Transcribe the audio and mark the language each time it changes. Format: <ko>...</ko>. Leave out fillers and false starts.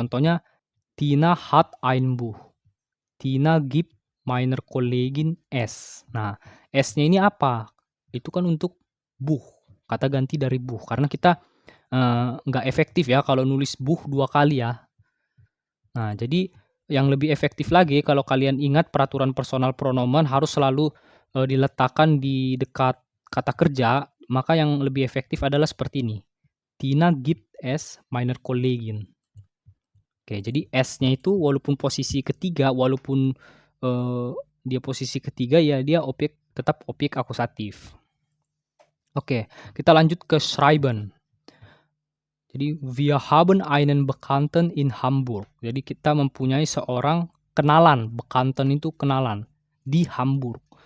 <id>Contohnya,</id> <de>Tina hat ein Buch. Tina gibt meiner Kollegin es.</de> <id>Nah, esnya ini apa? Itu kan untuk Buch, kata ganti dari Buch. Karena kita nggak efektif ya kalau nulis Buch 2 kali ya. Nah, jadi yang lebih efektif lagi kalau kalian ingat peraturan personal pronomen harus selalu, diletakkan di dekat kata kerja, maka yang lebih efektif adalah seperti ini,</id> <de>Tina gibt es meiner Kollegin.</de> <id>Oke, jadi es-nya itu walaupun posisi ketiga, walaupun, eee, dia posisi ketiga ya dia tetap objek akusatif. Oke, kita lanjut ke schreiben.</id> <de>Jadi, wir haben einen Bekannten in Hamburg.</de> <id>Jadi kita mempunyai seorang kenalan, Bekannten itu kenalan, di Hamburg.</id>